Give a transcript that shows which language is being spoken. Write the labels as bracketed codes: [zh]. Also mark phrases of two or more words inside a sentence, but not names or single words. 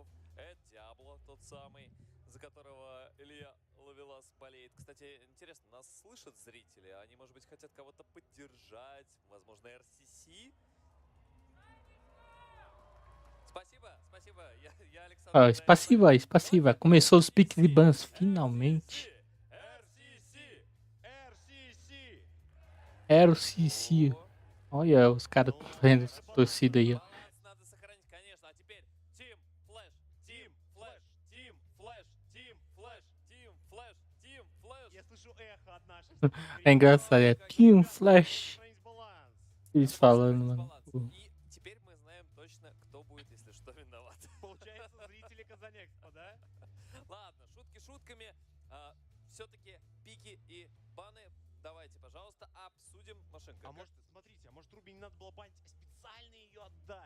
[ru] Это Диабло, тот самый, за которого Илья Ловелас болеет. Кстати, интересно, нас слышат зрители? Они, может быть, хотят кого-то поддержать? Возможно, RCC? Спасибо. Я Александр. Спасибо. [pt] Começou os piques de bans, finalmente. RCC. Olha os caras fazendo torcida aí, ó. [ru] Надо сохранить, конечно. А теперь Team Flash, Team Flash, Team Flash, Team Flash, Team Flash, Team Flash. Я слышу эхо от наших. [pt] É engraçado, é Team Flash. Eles falando, mano. [ru] И теперь мы знаем точно, кто будет, если что, виноват. Получается, зрители Казанекспо, да? Ладно, шутки шутками. Все-таки пики и баны. Давайте, пожалуйста, обсудим машинку. А может, смотрите, может Руби не надо было банить, а специально ее отдать?